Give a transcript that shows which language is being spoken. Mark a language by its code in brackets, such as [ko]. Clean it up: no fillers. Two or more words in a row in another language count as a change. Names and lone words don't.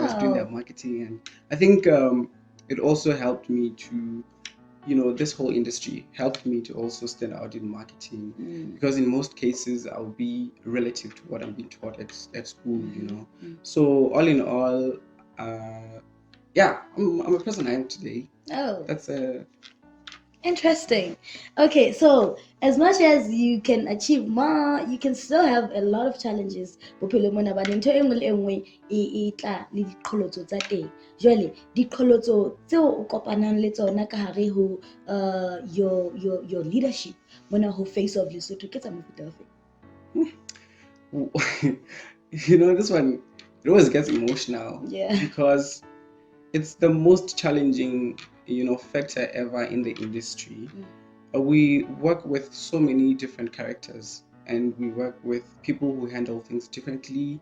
[en] I was doing their marketing, and I think it also helped me to, this whole industry helped me to also stand out in marketing, because in most cases I'll be relative to what I'm being taught at school, So all in all, I'm a person I am today. Oh, That's interesting. Okay, so as much as you can achieve more, you can still have a lot of challenges. [st] Bophelo mona ba ntho e nngwe le e nngwe e tla le diqholotso tsa teng. Jwale diqholotso tseo o kopanang le tsona ka hare ho [en] your leadership [st] mona ho Face of Lesotho ke tsa mofuta ofe? [en] this one, it always gets emotional. Yeah. Because it's the most challenging factor ever in the industry. We work with so many different characters, and we work with people who handle things differently.